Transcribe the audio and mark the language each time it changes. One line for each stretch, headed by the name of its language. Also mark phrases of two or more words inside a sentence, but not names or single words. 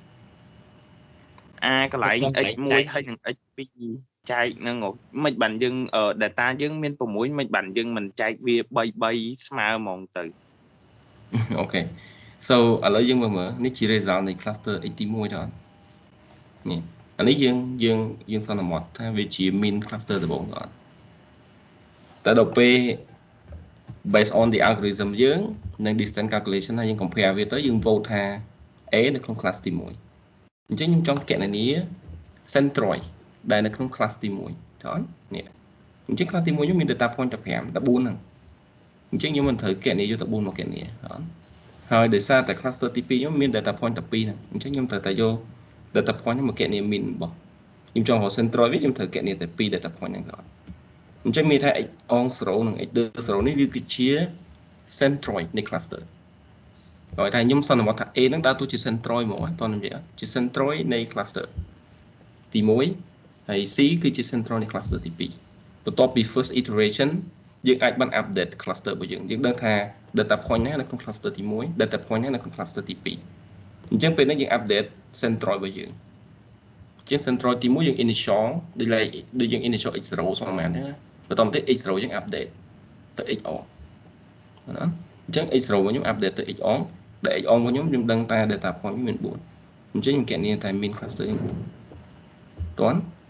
Khmer: កន្លែង x1 ហើយនឹង x2 ចែកហ្នឹងមិនបានយើង data យើងមាន6មិនបានយើងមិនចែកវា3ស្មើហ្មងទៅ អូខេ so ឥឡូវយើងមើលនេះជា result នៃ cluster x ទី1ដល់នេះអានេះយើងស ន្មតថាវាជា
English: mean cluster
Khmer: ដំបូងដល់តែដល់ពេល
English: based on the algorithm
Khmer: យើងនិង
English: distance calculation
Khmer: ហើយយើង compare វាទៅយើង vote ថា A នៅក្នុង class ទី1អញ្ចឹងខ្ញុំចង់គណនា centroid ដែលនៅក្នុង class ទី1ចុះនេះអញ្ចឹង class ទី1ខ្ញុំមាន
English: data point
Khmer: តែ5 14ហ្នឹងអញ្ចឹងខ្ញុំមិនត្រូវ គណនាយកទៅ4មកគណនាហើយដោយសារតែ cluster ទី2ខ្ញុំមាន
English: data point
Khmer: តែ2ហ្នឹងអញ្ចឹងខ្ញុំត្រូវតែយក
English: data point
Khmer: មកគណនា mean របស់ខ្ញុំចង់រក centroid វិញខ្ញុំត្រូវគណនាតែ2
English: data point
Khmer: ហ្នឹងដល់ អញ្ចឹងមានថា x on 0និង x 0នេះវាគឺជា centroid នៃ cluster ហើយថាខ្ញុំសន្មតថា A ហ្នឹងដើរតួជា centroid ហ្មងតោះនិយាយជា centroid នៃ cluster ទី1ហើយ C គឺជា centroid នៃ cluster ទី2បន្ទាប់ពី
English: first iteration
Khmer: យើងអាចបាន
English: update cluster
Khmer: របស់យើង ដឹងថា
English: data point
Khmer: ណានៅក្នុង cluster ទី1
English: data point
Khmer: ណានៅក្នុង cluster ទី2អញ្ចឹងពេលនេះយើង
English: update centroid
Khmer: របស់យើងជាង centroid ទី1យើង initial ដូចយើង initial x0 ស្មើណាបន្ទាប់មកទៀត x0 យើង update ទៅ x on ណាអញ្ចឹង x0 របស់ខ្ញុំ update ទៅ x on ដែល x on របស់ខ្ញុំដឹងតែ
English: data point
Khmer: មាន4អញ្ចឹងខ្ញុំគណនាតែ
English: mean cluster
Khmer: 4 តន់